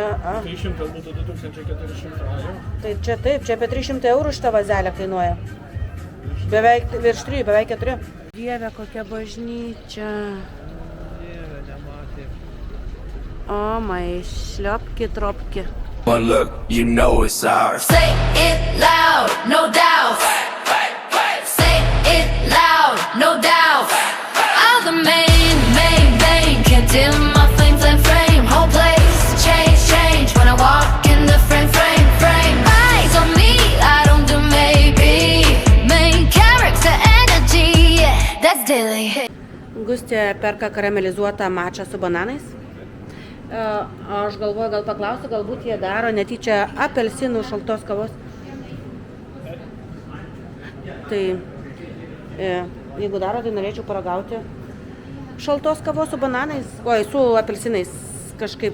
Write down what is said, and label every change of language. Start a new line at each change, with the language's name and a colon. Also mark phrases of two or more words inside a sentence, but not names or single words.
Lithuanian: 300 būtų 2400. tai čia taip, čia apie 300 eurų šita vazelė kainuoja. Beveik virš 3, beveik 4. Dieve, kokia bažnyčia. Dieve, nematė. O, šliopki, tropki.
English: One look, you know it's ours. Say it loud, no doubt. Say it loud, no doubt. I'm the main. Can't dim my flames and flame. Whole place change when I walk in the frame. Eyes on me, I don't do maybe. Main character energy, that's daily.
Lithuanian: Gustė perka karamelizuotą mačą su bananais. Aš galvoju, gal paklausiu, galbūt jie daro netyčia apelsinų šaltos kavos. Tai jeigu daro, tai norėčiau paragauti šaltos kavos su bananais, su apelsinais kažkaip.